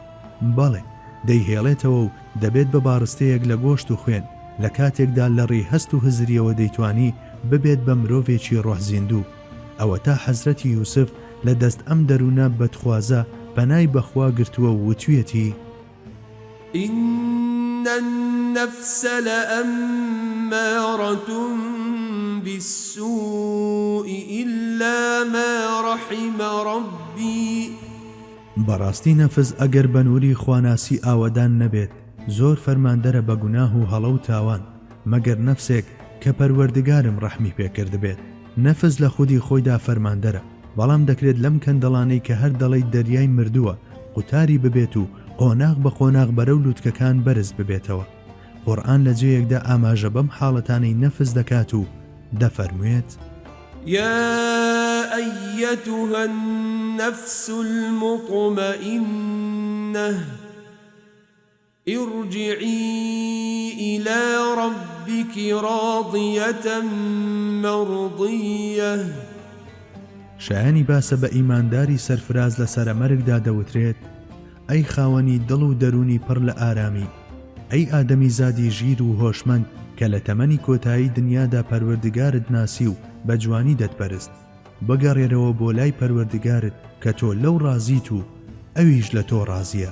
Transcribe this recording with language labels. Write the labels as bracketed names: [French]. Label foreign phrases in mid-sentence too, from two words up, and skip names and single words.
[Central Kurdish] بەڵێ دەیهێڵێتەوە و دەبێت بە باڕستەیەک لە گۆشت و خوێن لە کاتێکدا لە ڕێی هەست و هزریەوە دەیتوانی ببێت بە مرۆڤێکی ڕۆحزیندوو. ئەوە تا حەزرەتی یوسف لە دەست ئەم دەروونە بەدخوازە پەنای بەخوا گرتووە و وتویەتی [Arabic] إن النفس لأمارة بالسوء إلا ما رحم ربي. [Central Kurdish] بەڕاستی نەفس ئەگەر بە نووری خواناسی ئاوەدان نەبێت زۆر فەرماندەرە بە گوناه و هەڵە و تاوان مەگەر نەفسێک کە پەروەردگارم ڕەحمی پێکرد بێت. نەفس لە خودی خۆیدا فەرماندەرە، بەڵام دەکرێت لەم کەندەڵانەی کە هەر دەڵی دەریای مردووە قوتاری ببێت و قۆناغ بە قۆناغ بەرەو لووتکەکان بەرز ببێتەوە. قورئان لە جێیەکدا ئاماژە بەم حاڵەتانەی نەفس دەکات و دەفەرموێت [Arabic] يا أيتها النفس المطمئنة ارجعي إلى ربك راضية مرضية. [Central Kurdish] شایانی باسە بە ئیمانداری سەرفراز لە سەرەمەرگدا دەوترێت ئەی خاوەنی دڵ و دەرونی پڕ لە ئارامی، ئەی ئادەمی زادی ژیر و هۆشمەند کە لە تەمەنی کۆتایی دنیادا پەروەردگارت ناسی و بە جوانی دەتپەرست، بگەڕێرەوە بۆ لای پەروەردگارت کە تۆ لەو ڕازیت و ئەویش لە تۆ ڕازیە.